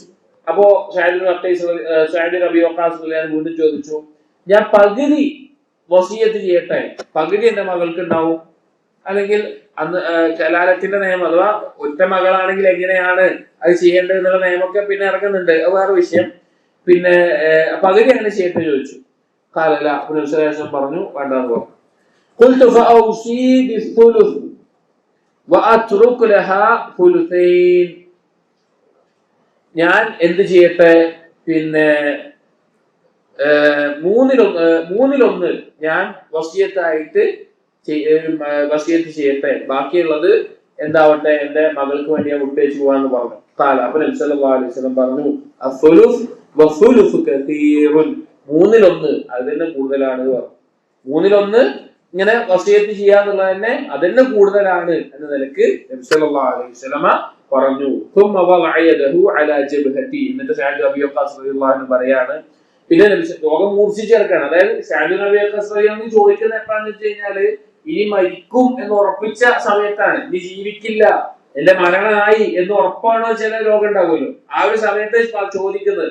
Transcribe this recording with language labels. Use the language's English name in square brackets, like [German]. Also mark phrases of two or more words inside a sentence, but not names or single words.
[Malayalam] അപ്പോ സഅദ് ബിൻ അബീ വഖാസ് വീണ്ടും ചോദിച്ചു, ഞാൻ പകുതി വസിയത്ത് ചെയ്യട്ടെ, പകുതി എന്റെ മകൾക്ക് ഉണ്ടാവും, അല്ലെങ്കിൽ അന്ന് കലാലത്തിന്റെ നിയമം അഥവാ ഒറ്റ മകളാണെങ്കിൽ എങ്ങനെയാണ് അത് ചെയ്യേണ്ടത് എന്നുള്ള നിയമമൊക്കെ പിന്നെ ഇറങ്ങുന്നുണ്ട്, അത് വേറെ വിഷയം. പിന്നെ പകുതി അങ്ങനെ ചെയ്യട്ടെ ചോദിച്ചു. കാലല്ല, പുനഃശേഷം പറഞ്ഞു വേണ്ടെന്ന് പറഞ്ഞു. [Arabic] قلت فأوصي بالثلث وأترك لها ثلثين. [Malayalam] ഞാൻ എന്ത് ചെയ്യട്ടെ, പിന്നെ 1/3 ഞാൻ വസിയത്തായിട്ട് വസിയത്ത് ചെയ്യട്ടെ, ബാക്കിയുള്ളത് എന്താവട്ടെ എന്റെ മകൾക്ക് വേണ്ടി ഞാൻ വിട്ടേച്ചു പോവാന്ന് പറഞ്ഞു. കാല അപ്പൊ നബി [Arabic] صلى الله عليه وسلم [Malayalam] പറഞ്ഞു, [Arabic] الثلث والثلث كثير, [Malayalam] 1/3 അതിന് കൂടുതലാണ് പറഞ്ഞു. 1/3 ഇങ്ങനെ വസിയത്ത് ചെയ്യാന്നുള്ളത് തന്നെ അതിന് കൂടുതലാണ് എന്ന നിലക്ക് നബി [Arabic] صلى الله عليه وسلم [Malayalam] പറഞ്ഞു. [Arabic] ثم وضع يده على جبهتي. [Malayalam] എന്നിട്ട് സഅദ് ബിൻ അബീ വഖാസ് [Arabic] رضي الله عنه [Malayalam] പറയാണ്, പിന്നെ രോഗം മൂർച്ഛിച്ചെടുക്കാണ്. അതായത് സഅദ് ബിൻ അബീ വഖാസ് [Arabic] رضي الله عنه [Malayalam] ചോദിക്കുന്നത് എപ്പോഴാന്ന് വെച്ച് കഴിഞ്ഞാല് ഇനി മരിക്കും എന്ന് ഉറപ്പിച്ച സമയത്താണ്, ഇനി ജീവിക്കില്ല, എന്റെ മരണമായി എന്ന് ഉറപ്പാണോ ചില രോഗം ഉണ്ടാവുമല്ലോ, ആ ഒരു സമയത്ത് ചോദിക്കുന്നത്.